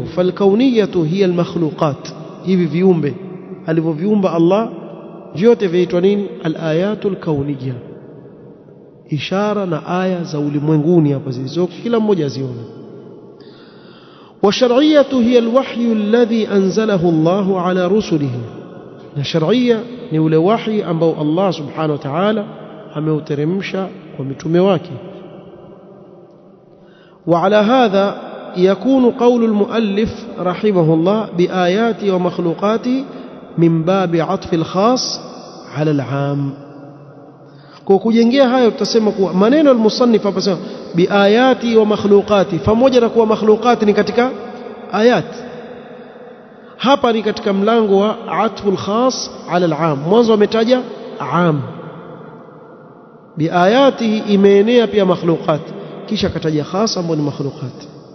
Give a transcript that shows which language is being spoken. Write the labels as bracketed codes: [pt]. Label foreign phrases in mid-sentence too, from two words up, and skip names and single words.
[ar] فالكونية هي المخلوقات, [sw] hivi viumbe alivyoviumba Allah vyote vyaitwa nini? [ar] الآيات الكونية, [sw] ishara na aya za ulimwenguni hapa zilizoko, kila mmoja azione. [ar] والشرعية هي الوحي الذي أنزله الله على رسله, [sw] na shar'iyya ni ule wahi ambao Allah [ar] سبحانه وتعالى [sw] ameuteremsha kwa mitume wake. [ar] وعلى هذا يكون قول المؤلف رحمه الله بآيات ومخلوقات من باب عطف الخاص على العام. [sw] Kwa kujengea hayo tutasema kuwa maneno al-musannif hapa sema [ar] بآيات ومخلوقات, [sw] pamoja na kuwa makhluqati ni katika ayat. Hapa ni katika mlango wa [ar] عطف الخاص على العام. [sw] Mwanzo ametaja am, biayatihi imeenea pia makhluqat, kisha akataja khas ambao ni makhluqat.